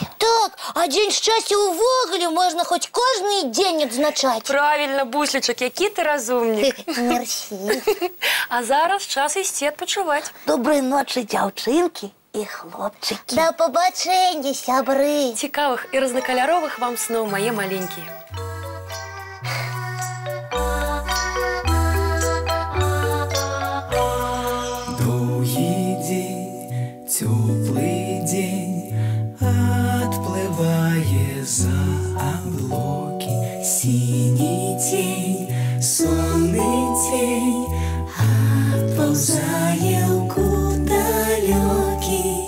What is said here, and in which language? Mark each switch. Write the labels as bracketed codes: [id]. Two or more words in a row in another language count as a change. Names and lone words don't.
[be] Так, а дзень шчасця увогуле можна хоць кожны дзень адзначаць. Правильно, буслічак, які ты разумнік. Мерсі. А зараз час ісці адпачываць. Добрай ночы, дзяўчынкі і хлопчыкі. Да пабачэння, сябры. Цікавых і разнакаляровых вам сноў, мае маленькія. [ru] Теплый день отплывая за облаки, синий тень, сонный тень отползая вглубь далекий.